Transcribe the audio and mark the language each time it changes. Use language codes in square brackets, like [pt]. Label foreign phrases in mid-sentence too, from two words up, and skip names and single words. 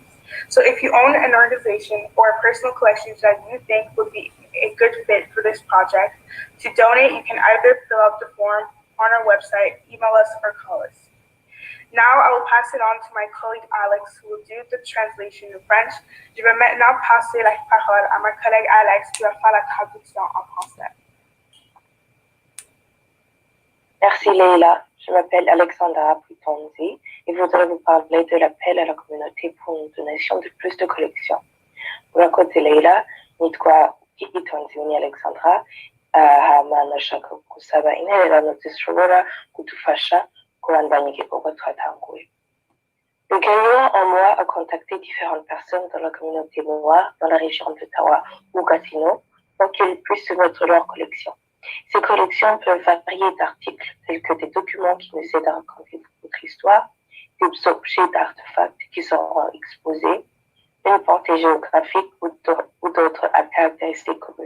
[en] So if you own an organization or a personal collection that you think would be a good fit for this project, to donate, you can either fill out the form on our website, email us, or call us. Now I will pass it on to my colleague Alex, who will do the translation in French. [fr] Je vais maintenant passer la parole à ma collègue Alex, qui va faire la traduction en français. Merci Leila, je m'appelle Alexandra Putonzi et je voudrais vous parler de l'appel à la communauté pour une donation de plus de collections. [rn] Urakoze Leila, nitwa Putonzi ni Alexandra, hama nashaka kusaba intererano zishobora kudufasha kubandanya igikorwa twatanguye. [fr] Le gagnant en mois a contacté différentes personnes dans la communauté noire dans la région d'Ottawa ou Gatineau pour qu'ils puissent soumettre leur collection. Ces collections peuvent varier d'articles tels que des documents qui nous aident à raconter notre histoire, des objets d'artefacts qui seront exposés, une portée géographique ou d'autres caractéristiques communes.